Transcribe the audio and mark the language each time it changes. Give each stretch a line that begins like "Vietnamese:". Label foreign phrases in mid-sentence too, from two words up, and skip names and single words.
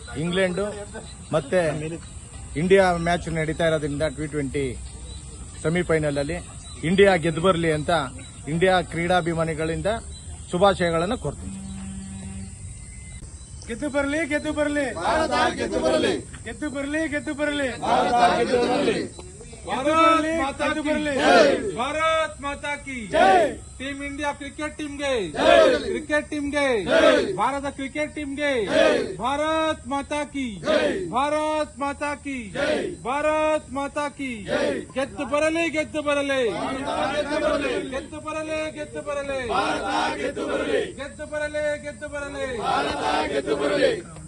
Kannada: ಇಂಗ್ಲೆಂಡ್ ಮತ್ತೆ ಇಂಡಿಯಾ ಮ್ಯಾಚ್ ನಡೀತಾ ಇರೋದ್ರಿಂದ T20 ಸೆಮಿಫೈನಲ್ ಅಲ್ಲಿ ಇಂಡಿಯಾ ಗೆದ್ದು ಬರಲಿ ಅಂತ ಇಂಡಿಯಾ ಕ್ರೀಡಾಭಿಮಾನಿಗಳಿಂದ ಶುಭಾಶಯಗಳನ್ನು ಕೋರ್ತೀನಿ. ಗೆದ್ದು ಬರಲಿ, ಗೆದ್ದು ಬರಲಿ, ಗೆದ್ದು ಬರಲಿ, ಗೆದ್ದು ಬರಲಿ, ಗೆದ್ದು ಬರಲಿ,
Hindi: भारत माता की जय। टीम इंडिया क्रिकेट टीम गए, क्रिकेट टीम गए, भारत क्रिकेट टीम गए। भारत माता की जय, भारत माता की जय, भारत माता की जय।
Kannada: ಗೆದ್ದು ಬರಲಿ, ಗೆದ್ದು ಬರಲಿ, ಗೆದ್ದು ಬರಲಿ, ಗೆದ್ದು ಬರಲಿ, ಗೆದ್ದು ಬರಲಿ, ಗೆದ್ದು ಬರಲಿ, ಗೆದ್ದು ಬರಲಿ, ಗೆದ್ದು ಬರಲಿ.